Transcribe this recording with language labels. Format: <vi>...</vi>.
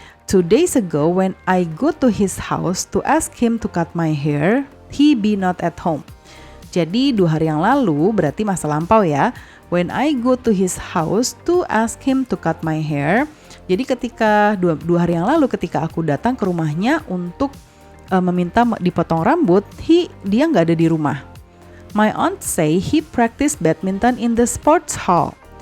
<en>2 days ago when I go to his house to ask him to cut my hair, he be not at home.</en> <id>Jadi 2 hari yang lalu berarti masa lampau ya.</id> <en>When I go to his house to ask him to cut my hair.</en> <id>Jadi ketika 2 hari yang lalu ketika aku datang ke rumahnya untuk meminta dipotong rambut, dia nggak ada di rumah.</id> <en>My aunt say he practice badminton in the sports hall.</en>